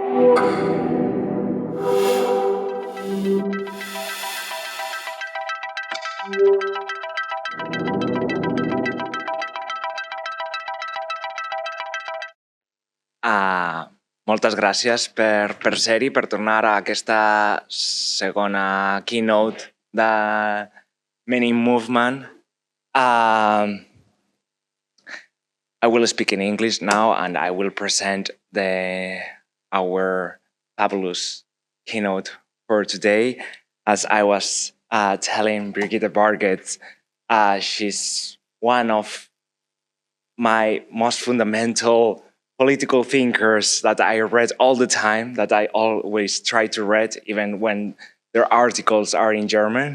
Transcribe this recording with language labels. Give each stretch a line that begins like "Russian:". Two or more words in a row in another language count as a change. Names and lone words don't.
Catalan: Moltes gràcies per ser-hi, per tornar a aquesta segona keynote de Men in Movement.
English: I will speak in English now, and I will present our fabulous keynote for today. As I was telling Brigitte Bargetz, she's one of my most fundamental political thinkers that I read all the time, that I always try to read, even when their articles are in German.